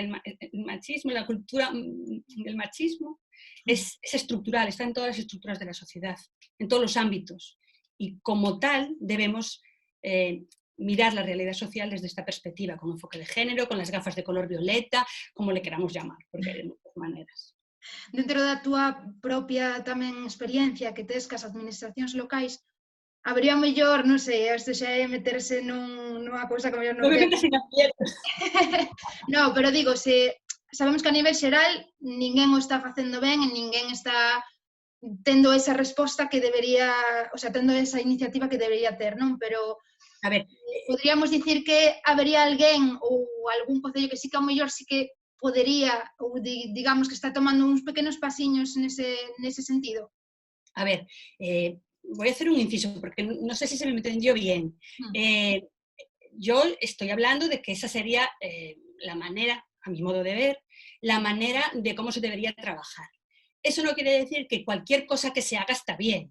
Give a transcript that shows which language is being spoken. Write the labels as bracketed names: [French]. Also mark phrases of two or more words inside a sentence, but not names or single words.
[Spanish] El machismo, la cultura del machismo es estructural, está en todas las estructuras de la sociedad, en todos los ámbitos. Y como tal debemos mirar la realidad social desde esta perspectiva, con enfoque de género, con las gafas de color violeta, como le queramos llamar, porque hay muchas maneras. [Galician] Dentro da túa propia tamén experiencia que tes cas administracións locais, habería mellor, non sei, isto xa é meterse nunha cousa que mellor non [Spanish] No me [Galician] quero. [Spanish] metas en aprietos. [Galician] No, pero digo, sabemos que a nivel xeral ninguén o está facendo ben e ninguén está tendo esa resposta que debería, [Spanish] o sea, [Galician] tendo esa iniciativa que debería ter, non? Pero A ver, podríamos dicir que habería alguén ou algún concello que sí que ao mellor sí que podería, ou digamos que está tomando uns pequenos pasiños nese sentido. [Spanish] a ver, voy a hacer un inciso porque no sé si se me entendió bien. Yo estoy hablando de que esa sería la manera, a mi modo de ver, la manera de cómo se debería trabajar. Eso no quiere decir que cualquier cosa que se haga está bien.